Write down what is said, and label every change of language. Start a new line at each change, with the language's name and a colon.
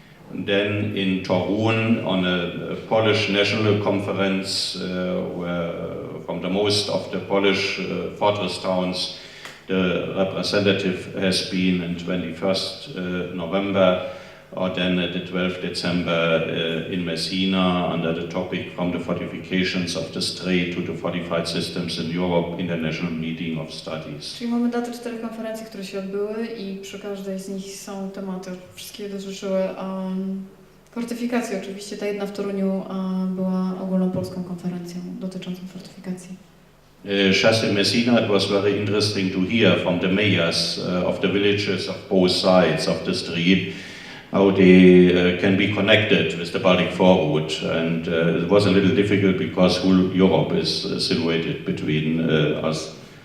English: And then in Torun, on a Polish national conference, where from the most of the Polish fortress towns, the representative has been on 21st November, or then at the 12th December in Messina, under the topic From the Fortifications of the Strait to the Fortified Systems in Europe, International Meeting of Studies.
Polish: Czyli mamy datę 4 konferencji, które się odbyły i przy każdej z nich są tematy. Wszystkie dotyczyły fortyfikacji. Oczywiście ta jedna w Toruniu była ogólnopolską konferencją dotyczącą fortyfikacji.
English: Just in Messina, it was very interesting to hear from the mayors of the villages of both sides of the street how they can be connected with the Baltic Forward, and it was a little difficult because whole Europe is situated between us.